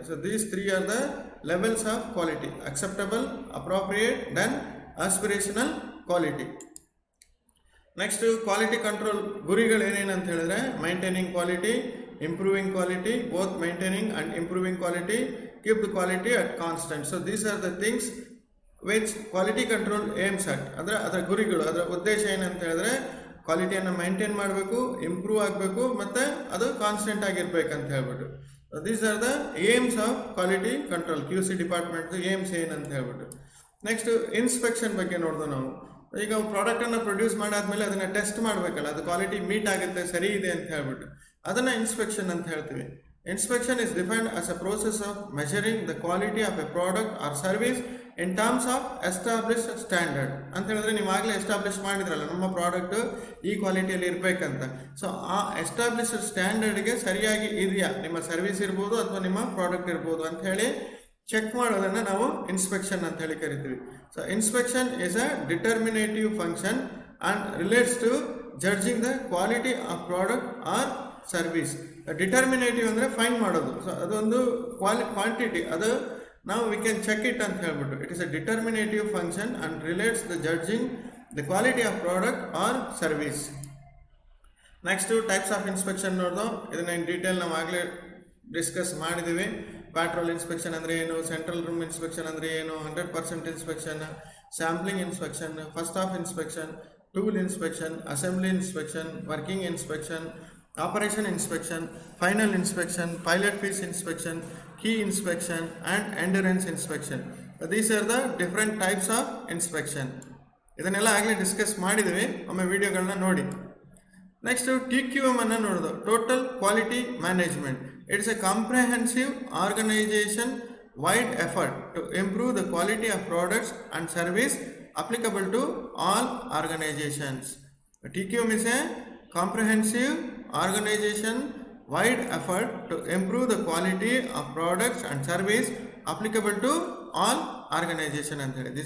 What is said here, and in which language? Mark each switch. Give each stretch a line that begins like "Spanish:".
English: So these 3 are the levels of quality: acceptable, appropriate, then aspirational quality. Next quality control
Kannada: ಗುರಿಗಳು ಏನೇನು ಅಂತ ಹೇಳಿದ್ರೆ,
English: Maintaining quality, improving quality, both maintaining and improving quality, keep the quality at constant. So these are the things which quality control aims at.
Kannada: ಅದರ ಗುರಿಗಳು, ಅದರ ಉದ್ದೇಶ ಏನಂತ ಹೇಳಿದ್ರೆ ಕ್ವಾಲಿಟಿಯನ್ನು ಮೈಂಟೈನ್ ಮಾಡಬೇಕು, ಇಂಪ್ರೂವ್ ಆಗಬೇಕು, ಮತ್ತು ಅದು ಕಾನ್ಸ್ಟೆಂಟ್ ಆಗಿರ್ಬೇಕಂತ ಹೇಳ್ಬಿಟ್ಟು.
English: these are the aims of quality control, QC department aims
Kannada: ಏನಂತ ಹೇಳ್ಬಿಟ್ಟು. ನೆಕ್ಸ್ಟ್ ಇನ್ಸ್ಪೆಕ್ಷನ್ ಬಗ್ಗೆ ನೋಡಿದ್ವು ನಾವು. ಈಗ ಪ್ರಾಡಕ್ಟನ್ನು ಪ್ರೊಡ್ಯೂಸ್ ಮಾಡಾದ್ಮೇಲೆ ಅದನ್ನು ಟೆಸ್ಟ್ ಮಾಡಬೇಕಲ್ಲ, ಅದು ಕ್ವಾಲಿಟಿ ಮೀಟ್ ಆಗುತ್ತೆ, ಸರಿ ಇದೆ ಅಂತ ಹೇಳ್ಬಿಟ್ಟು, ಅದನ್ನು ಇನ್ಸ್ಪೆಕ್ಷನ್ ಅಂತ ಹೇಳ್ತೀವಿ.
English: Inspection is defined as a process of measuring the quality of a product or service in terms of established standard.
Kannada: ಅಂತ ಹೇಳಿದ್ರೆ ನೀವು ಆಗಲೇ ಎಸ್ಟಾಬ್ಲಿಷ್ ಮಾಡಿದ್ರಲ್ಲ, ನಮ್ಮ ಪ್ರಾಡಕ್ಟ್ ಈ ಕ್ವಾಲಿಟಿಯಲ್ಲಿ ಇರಬೇಕಂತ. ಸೊ ಆ ಎಸ್ಟಾಬ್ಲಿಷ್ಡ್ ಸ್ಟ್ಯಾಂಡರ್ಡ್ಗೆ ಸರಿಯಾಗಿ ಇದೆಯಾ ನಿಮ್ಮ ಸರ್ವಿಸ್ ಇರ್ಬೋದು ಅಥವಾ ನಿಮ್ಮ ಪ್ರಾಡಕ್ಟ್ ಇರ್ಬೋದು ಅಂತ ಹೇಳಿ ಚೆಕ್ ಮಾಡೋದನ್ನು ನಾವು ಇನ್ಸ್ಪೆಕ್ಷನ್ ಅಂತ ಹೇಳಿ ಕರಿತೀವಿ.
English: So inspection is a determinative function and relates to judging the quality of product or service.
Kannada: ಡಿಟರ್ಮಿನೇಟಿವ್ ಅಂದರೆ ಫೈನ್ ಮಾಡೋದು. ಸೊ ಅದೊಂದು ಕ್ವಾಂಟಿಟಿ, ಅದು ನಾವು
English: we can check it
Kannada: ಅಂತ ಹೇಳ್ಬಿಟ್ಟು.
English: It is a determinative function and relates the judging the quality of product or service.
Kannada: Next types of inspection ನೋಡ್ದು. ಇದನ್ನ in detail ನಾವು ಆಗಲೇ ಡಿಸ್ಕಸ್ ಮಾಡಿದ್ದೀವಿ.
English: Patrol inspection ಅಂದರೆ ಏನು, central room inspection ಅಂದರೆ ಏನು, 100% inspection, sampling inspection, first off inspection, tool inspection, assembly inspection, working inspection, operation inspection, final inspection, pilot piece inspection, key inspection and endurance inspection. These are the different types of inspection.
Kannada: ಇದನ್ನೆಲ್ಲ ಆಗಲೇ discuss ಮಾಡಿದ್ದೀವಿ, ಒಮ್ಮೆ ವಿಡಿಯೋಗಳನ್ನ ನೋಡಿ. Next TQM ಅನ್ನು ನೋಡೋದು, total quality management.
English: It's a comprehensive organization wide effort to improve the quality of products and service applicable to all organizations. TQM is a comprehensive organization wide effort to improve the quality of products and service applicable to all organization
Kannada: ಅಂತ ಹೇಳಿ.